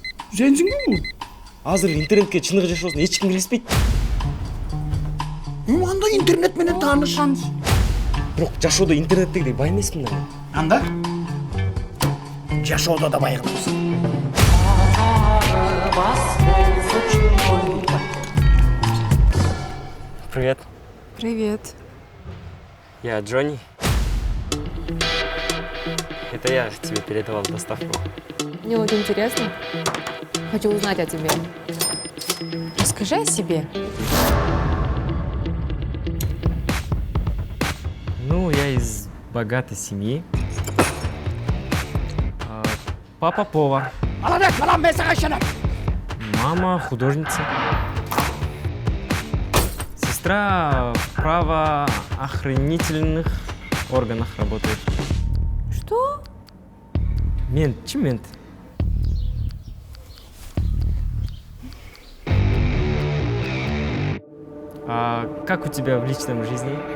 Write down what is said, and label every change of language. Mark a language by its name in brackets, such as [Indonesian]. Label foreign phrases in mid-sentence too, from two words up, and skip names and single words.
[Kyrgyz] Сенсиңби бул? Азыр интернетке чыныгы жашоосун эч ким билишпейт. Андай интернет менен тааныш. Бирок жашоодо интернеттегидей бай эмесмин да. Анда? Жашоодо да бай кылабыз. [Russian] Привет. Привет. Я Джонни. Это я тебе передавал доставку. Мне вот интересно. Хочу узнать о тебе. Расскажи о себе. Ну, я из богатой семьи. Папа повар. [Kyrgyz] Алады, балам мен сага ишенем. [Russian] Мама художница. Сестра в правоохранительных органах работает. Что? Мент, чем мент? А как у тебя в личном жизни?